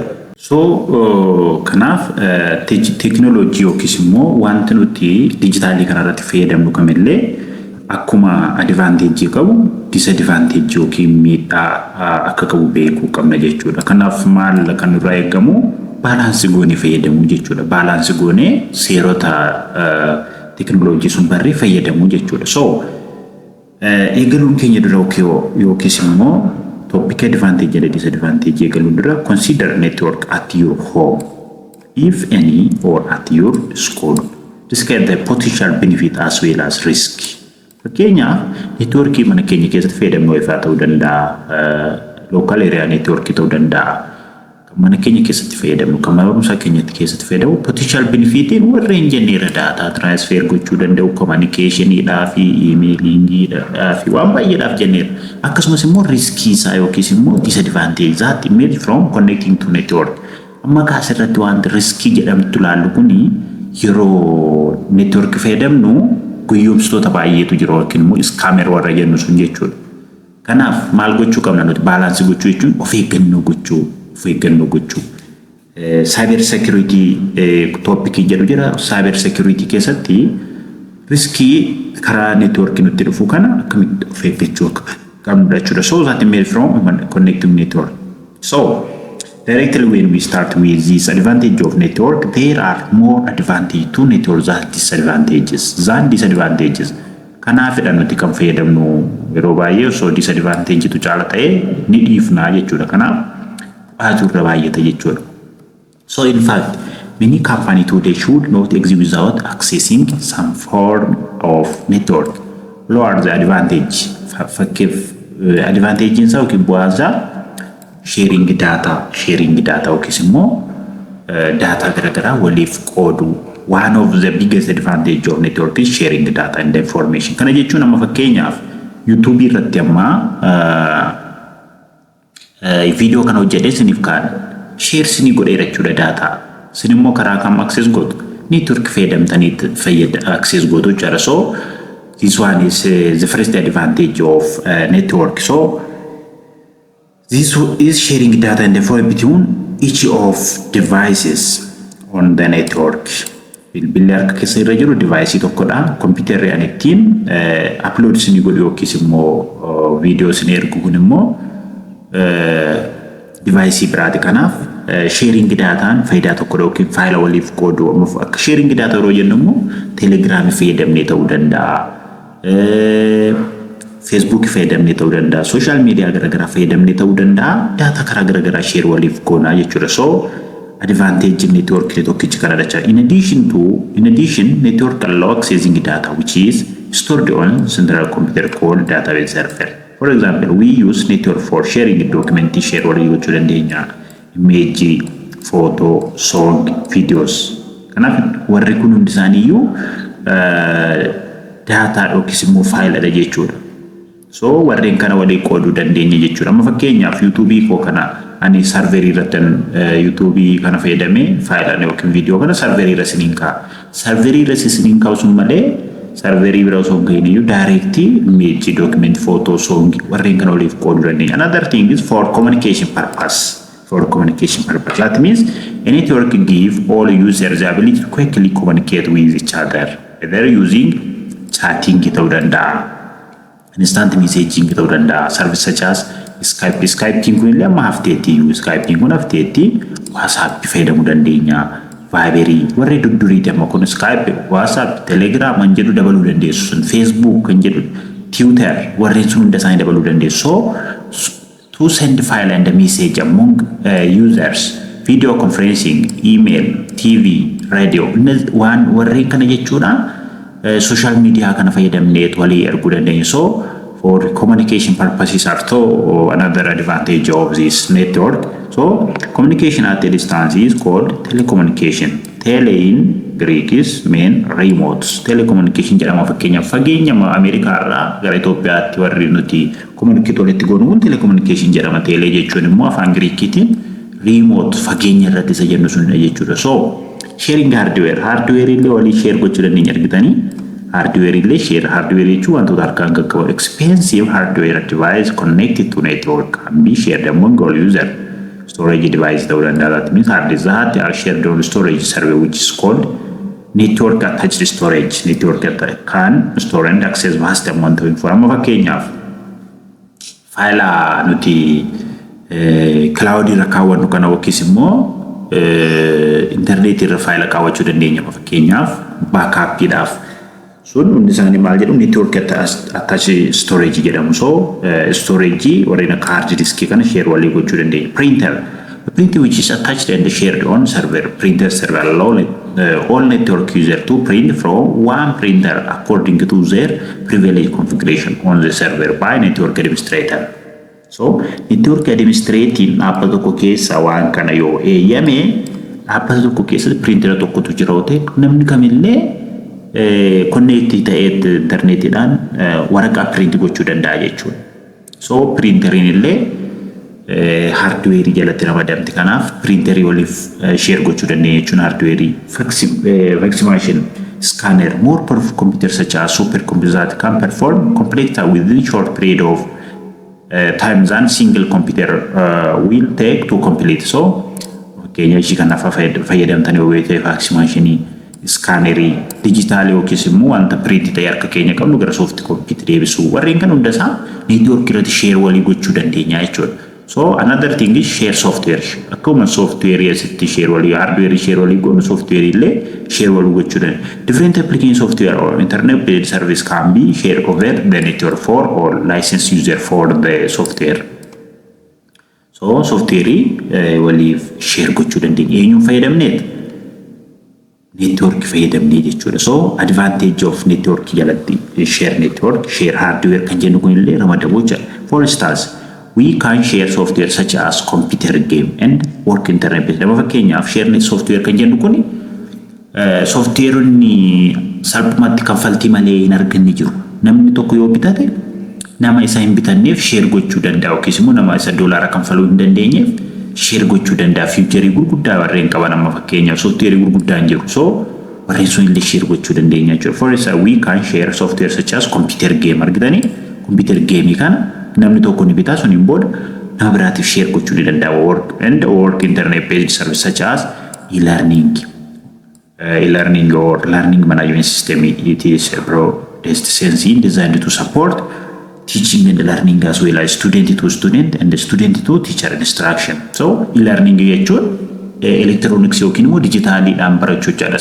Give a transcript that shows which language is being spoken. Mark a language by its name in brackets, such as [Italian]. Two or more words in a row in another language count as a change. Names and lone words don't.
[Oromo] So kanaaf technology yookiis immoo wanti nuti dijitaalii kanarratti fayyadamnu kamillee akkuma advantage qabu disadvantage yookiin miidhaa akka qabu beekuu qabna jechuudha. Kanaaf maal kan irraa eegamu balaansii goonee fayyadamuu jechuudha. Balaansii goonee seerota technology sun barree fayyadamuu jechuudha. So eegaluun keenya dura yookiis immoo [English] topic advantage and disadvantage [Oromo] eegaluun dura [English] consider network at your home if any or at your school. Describe the potential benefit as well as risk. [Oromo] Fakkeenyaaf networkii mana keenya keessatti fayyadamnu ifaa ta'uu danda'a, local area networkii ta'uu danda'a. Mana keenya keessatti fayyadamnu kan mana barumsaa keenyatti keessatti fayyadamu potential benefitiin warreen jenneera [English] data transfer [Oromo] gochuu danda'u, communicationidhaa fi emailingiidhaa fi waan baay'eedhaaf jenneera. Akkasumas immoo riskii isaa yookiis immoo [English] disadvantage that emerge from connecting to network. [Oromo] Amma kaasirratti wanti riskii jedhamtu laallu kuni yeroo network fayyadamnu guyyoomsitoota baay'eetu jiru yookiin immoo scammer warra jennu sun jechuudha. Kanaaf maal gochuu qabna nuti balaansii gochuu jechuun of eeggannoo gochuu. Cyber security topic jedhu jira. Cyber security keessatti riskii karaa networkii nutti dhufu kana akkamitti of eeggachuu qabna jechuudha. [English] So that emerge from connecting network. So directly when we start with this advantage of network, there are more advantage to network than disadvantages. [Oromo] Kanaafidha nuti kan fayyadamnu yeroo baay'ee so disadvantage tu caala ta'e ni dhiifna jechuudha. Kanaaf aturra baay'ata jechuudha. [English] So in fact, many companies today should not exist without accessing some form of network. Lower the advantage. Advantage in South Buaza sharing data [Oromo] yookiis immoo data garagara waliif qoodu. [English] One of the biggest advantage of network is sharing data and information. [Oromo] Kana jechuun amma fakkeenyaaf YouTube irratti amma video kan hojjedhe isiniif kaan share isinii godheera jechuudha data. Isin immoo karaa kam access gootu? Network fayyadamtanii access gootu jechuudha. [English] So this one is the first advantage of network. So this is sharing data and information between each of devices on the network. [Oromo] Bilbilli harka keessa irra jiru device tokkodha. Computerri ani ittiin upload isinii godhu yookiis immoo video isinii ergu kun immoo device biraati. Kanaaf sharing dataan faayidaa tokkodha yookiin faayila waliif qoodu. Akka sharing data yeroo jennu immoo Telegram fayyadamnee ta'uu danda'a, Facebook fayyadamnee ta'uu danda'a, [English] social media [Oromo] garagaraa fayyadamnee ta'uu danda'a. Data karaa garagaraa share waliif goonaa jechuudha. So advantage network tokkichi kana dacha. [English] In addition, network allow accessing data which is stored on central computer called database server. For example, we use network for sharing document share or image, photo, song, videos. [Oromo] Kanaf warri kun hundi isaaniiyyuu data yookiis immoo faayila jechuudha. So warreen kana walii qooduu dandeenya jechuudha. Amma fakkeenyaaf YouTube koo kana ani serverii irratti YouTube kana fayyadamee faayila yookiin video kana serverii irra siniin kaa'a. Serverii irra siniin kaa'u sun malee serverii bira osoo hin gahiiniyyuu directly image, document, photo, song warreen kana waliif qooduu dandeenya. [English] Another thing is for communication purpose. That means a network gives all users the ability to quickly communicate with each other, either using chatting [Oromo] ta'uu danda'a, [English] instant messaging [Oromo] ta'uu danda'a, [English] service such as Skype. [Oromo] Skype kun illee amma hafteetti, Skype kun hafteetti, WhatsApp fayyadamuu dandeenya, Viber warri dudduriiti amma kun Skype, WhatsApp, Telegram kan jedhu dabaluu dandeessu sun, Facebook kan jedhu, Twitter warreen sun hunda isaanii dabaluu dandeessu. [English] To send file and message among users, video conferencing, email, TV, radio, [Oromo] waan warreen kana jechuudha [English] social media [Oromo] kana fayyadamnee walii erguu dandeenya. [English] So for communication purposes are another advantage of this network. So communication at a distance is called telecommunication. Tele in Greek is mean remote. [Oromo] Telecommunication jedhama fakkeenyaaf fageenya Ameerikaa irraa gara Itoophiyaatti warri nuti communicate walitti goonu telecommunication jedhama. Tele jechuun immoo afaan Greekiitiin remote fageenya irratti isa jennu sun jechuudha. So sharing hardware illee walii share gochuu dandeenya argitanii. Hardware illee share hardware jechuun wantoota harkaan qaqqabu [English] expensive hardware device connected to network can be shared among all users. Storage device that means hard disk that are shared on storage server which is called network attached storage. Network can store and access vast amount of information. [Oromo] Fakkeenyaaf faayila nuti cloud irra kaawwannu kana yookiis immoo internet irra faayila kaawwachuu dandeenya. Fakkeenyaaf backup idhaaf sun hundi isaanii maal jedhamu network attached storage jedhamu. So storage warreen akka hard disk kana share walii gochuu dandeenya. [English] Printer which is attached and shared on server. Printer server allow all network users to print from one printer according to their privileged configuration on the server by network administrator. [Oromo] So network administrating dhaabbata tokko keessa waan kana yoo eeyyame dhaabbata tokko keessa printer tokkotu jira ta'e namni kamillee connect ta'ee internetidhaan waraqaa print gochuu danda'a jechuudha. So printerin illee hardware jalatti ramadamti kanaaf printerii waliif share gochuu dandeenya jechuun [English] hardware vaccination scanner more powerful computers such as supercomputers that can perform complex within short period of time than single computer will take to complete. [Oromo] So keenya ishii kanaaf fayyadamtanii wayitee vaccination scannerii digitaali yookiis immoo wanta print ta'e harka keenya qabnu gara [English] soft copy [Oromo] deebisuu warreen kan hunda isaa network irratti share walii gochuu dandeenya jechuudha. [English] So another thing is share software. [Oromo] Akkuma software asitti share walii hardware share walii goonu software illee share walii gochuu dandeenya. [English] Different application software or internet based service can be shared over the network for or licensed user for the software. [Oromo] So software walii share gochuu dandeenya. Eenyuun fayyadamneet? Network fayyadamnee jechuudha. So [English] advantage of network [Oromo] jalatti [English] share network, share hardware [Oromo] kan jennu kun illee ramadamuu jira. [English] For instance, we can share software such as computer game and work internet based. [Oromo] Nama fakkeenyaaf share software kan jennu kun softwareonni salphumatti kanfaltii malee hin arganne jiru. Namni tokko yoo bitate nama isa hin bitanneef share gochuu danda'a yookiis immoo nama isa doolaara kanfaluu hin dandeenyeef share gochuu danda'a. Future gurguddaa warreen qaban amma fakkeenyaaf software gurguddaan jiru. So warreen sun illee share gochuu dandeenya jechuudha. [English] For instance, we can share software such as computer game [Oromo] argitanii [English] computer game [Oromo] kana namni tokko ni bitaa sun hin booda nama biraatiif share gochuu ni danda'a. [English] Work internet based service such as e-learning or learning management system. It is designed to support teaching and learning as well as student to student and student to teacher instruction. [Oromo] So e-learning jechuun electronics yookiin immoo digitaaliidhaan barachuu jechuudha.